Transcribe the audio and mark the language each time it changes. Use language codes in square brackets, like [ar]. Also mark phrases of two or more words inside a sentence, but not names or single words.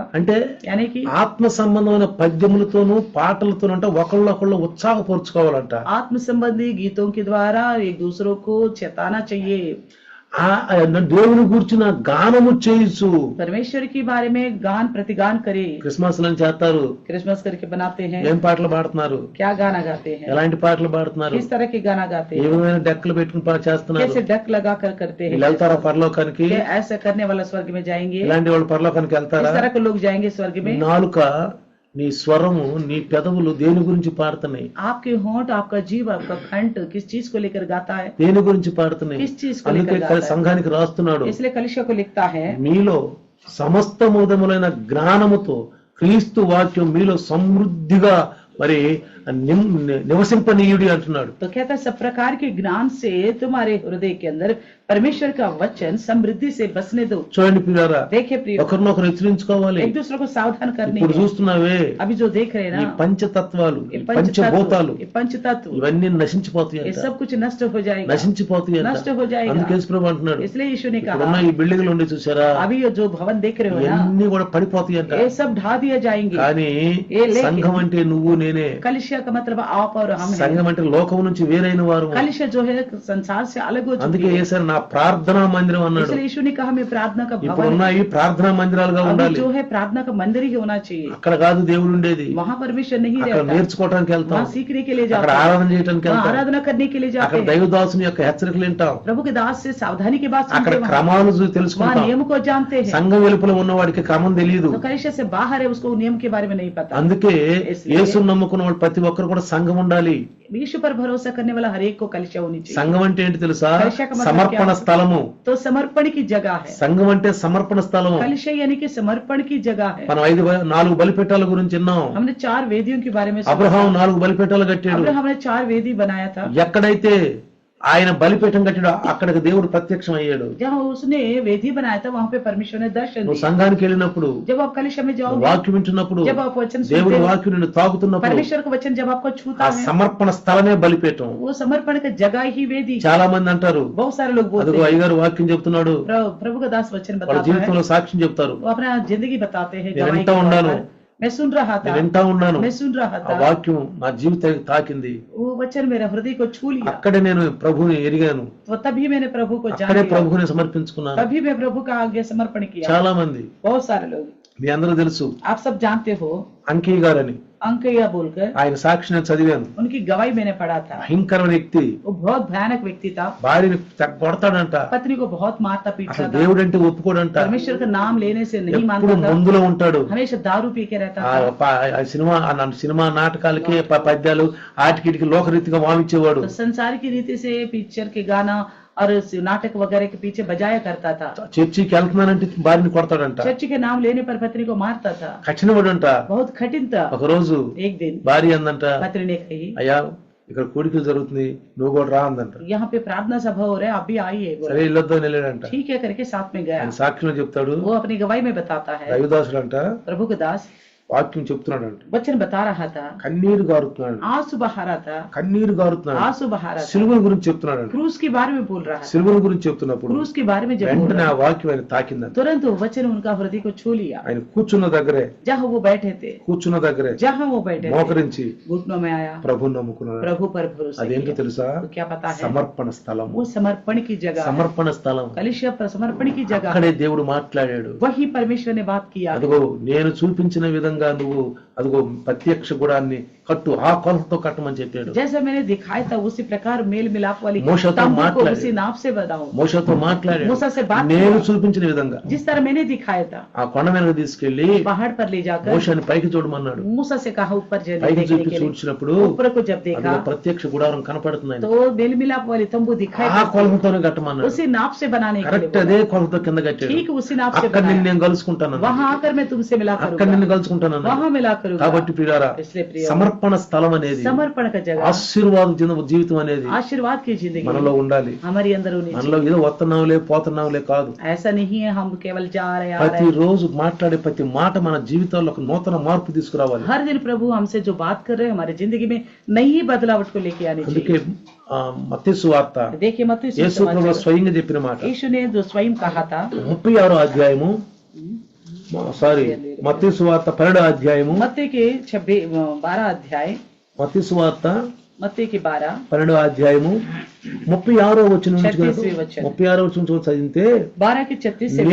[te] అంటే [hi] यानी कि [te] ఆత్మ సంబంధమైన పద్యములతోనూ పాటలతోనూ అంటే ఒకళ్ళొకళ్ళు ఉత్సాహపరుచుకోవాలంట. [hi] आत्म संबंधी गीतों के द्वारा एक दूसरों को चेताना चाहिए. [te] దేవుని గురించిన గానము చేయొచ్చు. [hi] परमेश्वर के बारे में गान प्रतिगान करे. [te] క్రిస్మస్ లని చేస్తారు, [hi] क्रिसमस करके बनाते हैं. [te] ఏం పాటలు పాడుతున్నారు, [hi] क्या गाना गाते हैं, [te] ఎలాంటి పాటలు పాడుతున్నారు, [hi] किस तरह के गाना गाते [te] ఏ [hi] हैं, [te] విధమైన డెక్కలు పెట్టుకుని చేస్తున్నారు. [hi] कैसे डक लगा कर करते हैं. [te] వీళ్ళు వెళ్తారా పరలోకానికి? [hi] क्या ऐसा करने वाला स्वर्ग में जाएंगे? [te] ఇలాంటి వాళ్ళు పరలోకానికి [hi] इस [te] వెళ్తారా? [hi] तरह के लोग जाएंगे स्वर्ग में. [te] నాలుక నీ స్వరము నీ పెదవులు దేని గురించి పాడుతున్నాయి? [hi] आपके होंठ, आपका जीव, आपका कंठ किस चीज को लेकर गाता है? [te] దేని గురించి పాడుతున్నాయి? [hi] किस चीज को [te] అందుకే [hi] लेकर गाता है? [te] సంఘానికి రాస్తున్నాడు, [hi] इसलिए कलीसिया को लिखता है, [te] మీలో సమస్త మూదములైన జ్ఞానముతో క్రీస్తు వాక్యం మీలో సమృద్ధిగా మరి నివసింపనీయుడి అంటున్నాడు. [hi] तो कहता है सब प्रकार के ज्ञान से तुम्हारे हृदय के अंदर परमेश्वर का वचन समृद्धि से बसने दो. [te] చూడండి ప్రియులారా, [hi] देखिए प्रिय, [te] ఒకరినొకరు హెచ్చరించుకోవాలి. [hi] एक दूसरे को सावधान करने [te] ఇప్పుడు [hi] की. [te] చూస్తున్నావే [hi] अभी जो देख रहे हैं [te] ఈ [hi] ना, [te] పంచతత్వాలు, [hi] ये [te] పంచభూతాలు [hi] पंचतत्व [te] ఇవన్నీ నశించిపోతాయి [hi] ये [te] అంట, [hi] सब कुछ नष्ट हो जाएगा, [te] నశించిపోతాయి అంట. [hi] नष्ट हो जाएगा. [te] అందుకే యేసుప్రభు అంటున్నాడు, [hi] इसलिए यीशु ने [te] ఇప్పుడున్న [hi] कहा, [te] ఈ బిల్డింగ్లు ఉండి చూసారా, [hi] अभी ये जो भवन देख रहे हो ना, [te] ఇవన్నీ కూడా పడిపోతాయి అంట. [hi] ये सब ढा दिए जाएंगे. [te] కానీ ఏ లేకే. సంఘం అంటే నువ్వు నేనే. [hi] कलिसिया का मतलब आप और हम हैं. [te] సంఘం అంటే లోకం నుంచి వేరైన వారు. [hi] कलिसिया जो है संसार से अलग हो चुकी [te] అందుకే [hi] है. [te] యేసయ్య నా ప్రార్థనా మందిరం అన్నాడు. [hi] इसलिए यीशु ने कहा मैं प्रार्थना का [te] ఇప్పుడు [hi] भवन, [te] ఉన్నాయి ప్రార్థనా మందిరాలుగా [hi] अभी [te] ఉండాలి. [hi] जो है प्रार्थना का मंदिर ही होना चाहिए. [te] అక్కడ కాదు దేవుడు ఉండేది, [hi] वहाँ परमेश्वर नहीं [te] అక్కడ [hi] रहता, [te] నేర్చుకోవడానికి వెళ్తాం, [hi] वहाँ सीखने के लिए [te] అక్కడ [hi] जाते हैं, [te] ఆరాధన చేయడానికి [hi] वहाँ [te] వెళ్తాం, [hi] आराधना करने के लिए जाते [te] అక్కడ [hi] हैं, [te] దైవదాసుని యొక్క హెచ్చరికలు వింటాం, [hi] प्रभु के दास से सावधानी की बात [te] అక్కడ [hi] सुनते हैं, [te] క్రమాలు [hi] वहाँ [te] తెలుసుకుంటాం. [hi] नियम को जानते हैं. [te] సంఘం వెలుపల ఉన్నవాడికి క్రమం తెలియదు. [hi] तो कलिसिया से बाहर है, उसको नियम के बारे में नहीं पता. [te] అందుకే [hi] इसलिए [te] యేసును నమ్ముకున్న వాళ్ళు ప్రతి ఒక్కరు కూడా సంఘం ఉండాలి. [hi] यीशु पर भरोसा करने वाला हर एक को कलिसिया होनी चाहिए. [te] సంఘం అంటే ఏంటి తెలుసా? [hi] कलिसिया का मतलब [te] సమర్పణ [hi] क्या है? [te] స్థలము. [hi] तो समर्पण की जगह है. [te] సంఘం అంటే సమర్పణ స్థలము. [hi] कलिसिया यानी कि समर्पण की जगह है. [te] మనం 4 బలిపీఠాల గురించి విన్నాం. [hi] हमने 4 वेदियों के बारे में सुना. [te] అబ్రహాం 4 బలిపీఠాలు కట్టాడు. [hi] अब्राहम ने 4 वेदी बनाया था. [te] ఎక్కడైతే ఆయన బలిపీఠం కట్టాడు అక్కడికి దేవుడు ప్రత్యక్షం అయ్యాడు. [hi] जहाँ उसने वेदी बनाया था वहाँ पे परमेश्वर ने दर्शन [te] నువ్వు [hi] दिया. [te] సంఘానికి వెళ్ళినప్పుడు, [hi] जब आप कलिसिया में जाओगे, [te] వాక్యం వింటున్నప్పుడు, [hi] जब आप वचन सुनते [te] దేవుని [hi] हो, [te] వాక్యం నిన్ను తాకుతున్నప్పుడు, [hi] परमेश्वर का वचन जब आपको [te] ఆ [hi] छूता है, [te] సమర్పణ స్థలమే బలిపీఠం. [hi] वो समर्पण का जगह ही वेदी. [te] చాలా మంది అంటారు, [hi] बहुत सारे लोग बोलते [te] అదిగో [hi] हैं, [te] అయ్యగారు వాక్యం చెప్తున్నాడు, [hi] प्रभु का दास वचन [te] వాళ్ళ [hi] बताता है, [te] జీవితంలో సాక్ష్యం చెప్తారు, [hi] वो अपना जिंदगी बताते हैं, [te] నేను [hi] गवाही [te] వింటా [hi] के तौर [te] ఉన్నాను, [hi] पर. मैं सुन रहा था, [te] నేను వింటా ఉన్నాను, [hi] मैं सुन रहा [te] ఆ [hi] था, [te] వాక్యం నా జీవితానికి తాకింది, [hi] वो वचन मेरा हृदय को छू लिया. [te] అక్కడే నేను ప్రభువుని ఎరిగాను, [hi] तो तभी मैंने प्रभु को जान [te] అక్కడే [hi] लिया, [te] ప్రభువుని సమర్పించుకున్నాను. [hi] तभी मैं प्रभु का आगे समर्पण किया. [te] చాలా మంది, [hi] बहुत सारे लोग, [te] మీ అందరూ తెలుసు, [hi] आप सब जानते हो, [te] అంకయ్య గారని [hi] अंकैया बोलकर [te] ఆయన సాక్షి నేను చదివాను. [hi] उनकी गवाही मैंने पढ़ा था. [te] భయంకరమైన వ్యక్తి, [hi] वो बहुत भयानक व्यक्ति था. [te] భార్యని కొడతాడంట, [hi] पत्नी को बहुत मारता पीटता [te] అసలు [hi] था. [te] దేవుడు అంటే ఒప్పుకోడంట, [hi] परमेश्वर का नाम लेने से नहीं [te] ఎప్పుడు [hi] मानता था, [te] మందులో ఉంటాడు. [hi] हमेशा दारू पी के रहता [te] ఆ [hi] था. [te] ఆ సినిమా నాటకాలకి పద్యాలు ఆటికిటికి లోకరీతిగా వామించేవాడు. [hi] तो संसार की रीति से पिक्चर के गाना और नाटक वगैरह के पीछे बजाया करता था. [te] చర్చికి వెళ్తున్నానంటే భార్యని కొడతాడంట, [hi] चर्च के नाम लेने पर पत्नी को मारता था. [te] కఠినవాడంట. [hi] बहुत कठिन था. [te] ఒక రోజు [hi] एक दिन [te] భార్య అందంట, [hi] पत्नी ने कही, [te] అయ్యా ఇక్కడ కోడికలు జరుగుతుంది, నువ్వు కూడా రా అందంట. [hi] यहाँ पे प्रार्थना सभा हो रहा है, आप भी आइए. बोला, [te] సరే వెళ్ళొద్దాం వెళ్ళాడంట. [hi] ठीक है करके साथ में गया. [te] ఆయన సాక్షిలో చెప్తాడు, [hi] वो अपनी गवाही में बताता है, [te] దైవదాసుడు అంట [hi] प्रभु का दास [te] వాక్యం చెప్తున్నాడంట, [hi] वचन बता रहा था, [te] కన్నీరు గారుతున్నాడు, [hi] आंसू बहा रहा था, [te] కన్నీరు గారుతున్నాడు, [hi] आंसू बहा रहा था, [te] సిలువ గురించి చెప్తున్నాడు. [hi] क्रूस के बारे में बोल रहा है. [te] సిలువ గురించి చెప్తున్నప్పుడు [hi] क्रूस के बारे में जब बोल [te] వెంటనే [hi] रहा [te] ఆ వాక్యం ఆయన తాకిందంట. [hi] है, तुरंत वो वचन उनका हृदय को छू लिया. [te] ఆయన కూర్చున్న దగ్గరే [hi] जहाँ वो बैठे थे, जहाँ वो बैठे थे, [te] మోకరించి [hi] घुटनों में आया, [te] ప్రభుని నమ్ముకున్నాడు. [hi] प्रभु पर भरोसा [te] అదేంటో [hi] किया. [te] తెలుసా? [hi] तो क्या पता है, [te] సమర్పణ స్థలం. [hi] वो समर्पण की जगह है. [te] సమర్పణ స్థలం. [hi] कलिसिया पर समर्पण की जगह [te] అక్కడే [hi] है. [te] దేవుడు మాట్లాడాడు. [hi] वही परमेश्वर ने बात किया. [te] అదిగో నేను చూపించిన విధంగా నువ్వు అదిగో ప్రత్యక్ష గుడాన్ని కట్టు, ఆ కొలతతో కట్టమని చెప్పాడు. [hi] जैसा मैंने दिखाया था उसी प्रकार मेल मिलाप वाली मूसा तो तंबू को [te] माटलाडे. [hi] उसी नाप से बनाओ. [te] మోషతో మాట్లాడాడు. [hi] मूसा से बात [te] నేను [hi] किया. [te] చూపించిన విధంగా [hi] जिस तरह मैंने दिखाया था, [te] ఆ కొండ మీదకి తీసుకెళ్లి [hi] पहाड़ पर ले जाकर [te] మోషని పైకి చూడమన్నాడు. [hi] मूसा से कहा ऊपर [te] పైకి [hi] देखने [te] చూపి [hi] के लिए. [te] చూసినప్పుడు [hi] ऊपर को जब देखा [te] అదిగో ప్రత్యక్ష గుడారం కనపడుతుంది. [hi] तो मेल मिलाप वाली तंबू दिखाई [te] ఆ [hi] पड़ती है. [te] కొలతతోనే కట్టమన్నాడు. [hi] उसी नाप से बनाने के [te] కరెక్ట్ [hi] लिए [te] అదే [hi] बोला. [te] కొలత కింద కట్టాడు. [hi] ठीक उसी नाप से [te] అక్కడ [hi] बनाया. [te] నేను కలుసుకుంటాను, [hi] वहां आकर मैं तुमसे मिला [te] అక్కడ [hi] करूंगा, [te] నిన్ను కలుసుకుంటాను. [hi] वहां मिला करूंगा. [te] కాబట్టి ప్రియులారా, [hi] इसलिए प्रिय, [te] సమర్పణ స్థలం అనేది, [hi] समर्पण का जगह, [te] ఆశీర్వాద జీవితం అనేది [hi] आशीर्वाद की जिंदगी [te] మనలో ఉండాలి. [hi] हमारी अंदर होनी [te] మనలో [hi] चाहिए. [te] ఏదో వస్తున్నాంలే పోతున్నాంలే కాదు. [hi] ऐसा नहीं है हम केवल जा रहे आ रहे [te] ప్రతి [hi] हैं. [te] రోజు మాట్లాడే ప్రతి మాట మన జీవితాల్లో ఒక నూతన మార్పు తీసుకురావాలి. [hi] हर दिन प्रभु हमसे जो बात कर रहे हैं हमारी जिंदगी में नई बदलावट को लेके आनी [te] అందుకే [hi] चाहिए. [te] మత్తయి సువార్త [hi] देखिए मत्ती [te] యేసు ప్రభువు స్వయంగా చెప్పిన మాట, [hi] यीशु ने जो स्वयं कहा था, [te] 36వ అధ్యాయము, మత్తయి సువార్త 12వ అధ్యాయము, [hi] मत्ती के 12 अध्याय, [te] మత్తయి సువార్త [hi] मत्ती के 12 [te] 12వ అధ్యాయము 36వ వచనం నుంచి 36వ వచనం. 36వ వచనం నుంచి చదివితే, [hi] 12 के 36 से